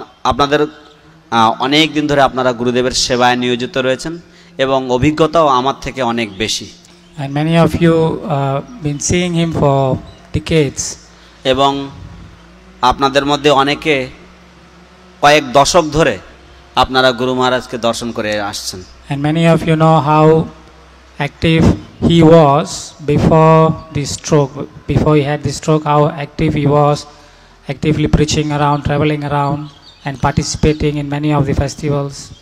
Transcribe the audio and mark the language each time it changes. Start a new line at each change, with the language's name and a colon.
Bangla: আপনাদের অনেক দিন ধরে আপনারা গুরুদেবের সেবায় নিয়োজিত রয়েছেন এবং অভিজ্ঞতাও আমার থেকে অনেক বেশি।
English: And many of you been seeing him for decades.
Bangla: এবং আপনাদের মধ্যে অনেকে কয়েক দশক ধরে আপনারা গুরু মহারাজকে দর্শন করে আসছেন।
English: And many of you know how active he was before the stroke. Before he had the stroke, how active he was, actively preaching around, traveling around, and participating in many of the festivals.